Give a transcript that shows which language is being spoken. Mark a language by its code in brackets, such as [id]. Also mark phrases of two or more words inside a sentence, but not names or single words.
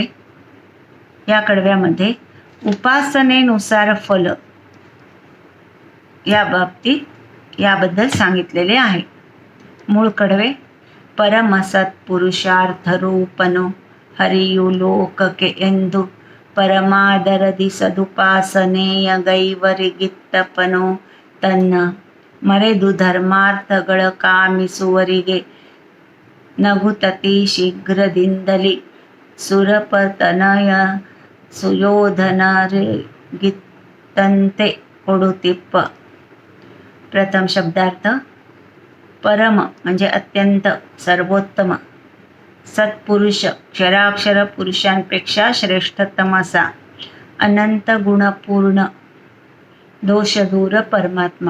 [mr] या कडव्यामध्ये उपासनेनुसार फल याबद्दल सांगितलेले आहे. मूळ कडवे. [kn] ಪರಮಸತ್ಪುರುಷಾರ್ಥರೂಪನೋ ಹರಿಯು ಲೋಕಕೆ ಎಂದು ಪರಮಾದರದಿ ಸದುಪಾಸನೆಯ ಗೈವರಿಗಿತ್ತಪನೋ ತನ್ನ ಮರೆದು ಧರ್ಮಾರ್ಥಗಳ ಕಾಮಿಸುವರಿಗೆ ನಗುತತಿ ಶೀಘ್ರದಿಂದಲಿ ಸುರಪತನಯ ಸುಯೋಧನರಿಗಿತ್ತಂತೆ ಕೊಡುತ್ತಿಪ್ಪ. [mr] प्रथम शब्दार्थ. परम म्हणजे अत्यंत, सर्वोत्तम. सत्पुरुष क्षराक्षर पुरुषांपेक्षा श्रेष्ठतम असा, अनंत गुणपूर्ण, दोषदूर परमात्मा.